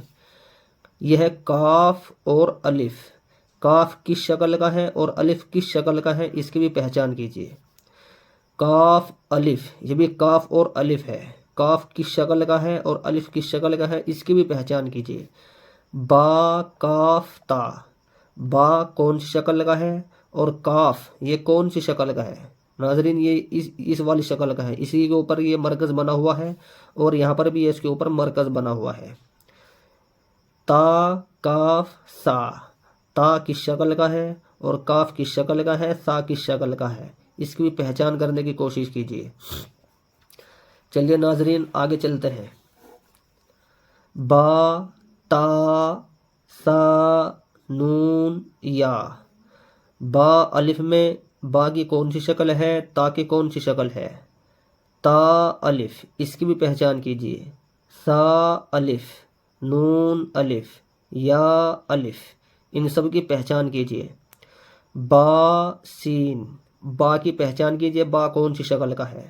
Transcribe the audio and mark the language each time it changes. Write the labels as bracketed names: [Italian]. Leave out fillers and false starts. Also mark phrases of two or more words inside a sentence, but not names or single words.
[Urdu] یہ ہے کاف اور الف، کاف کس شکل کا ہے اور الف کس شکل کا ہے اس کی بھی پہچان کیجیے۔ کاف الف، یہ بھی کاف اور الف ہے، کاف کس شکل کا ہے اور الف کس شکل کا ہے اس کی بھی پہچان کیجیے۔ با کاف تا، با کون سی شکل کا ہے اور کاف یہ کون سی شکل کا ہے؟ ناظرین یہ اس والی شکل کا ہے، اسی کے اوپر یہ مرکز بنا ہوا ہے اور یہاں پر بھی اس کے اوپر مرکز بنا ہوا ہے۔ تا کاف سا، تا کس شکل کا ہے اور کاف کس شکل کا ہے، سا کس شکل کا ہے، اس کی بھی پہچان کرنے کی کوشش کیجیے۔ چلیے ناظرین آگے چلتے ہیں۔ با تا سا نون یا، با الف میں با کی کون سی شکل ہے، تا کی کون سی شکل ہے؟ تا الف، اس کی بھی پہچان کیجیے۔ سا الف، نون الف، یا الف، ان سب کی پہچان کیجیے۔ با سین، با کی پہچان کیجیے، با کون سی شکل کا ہے؟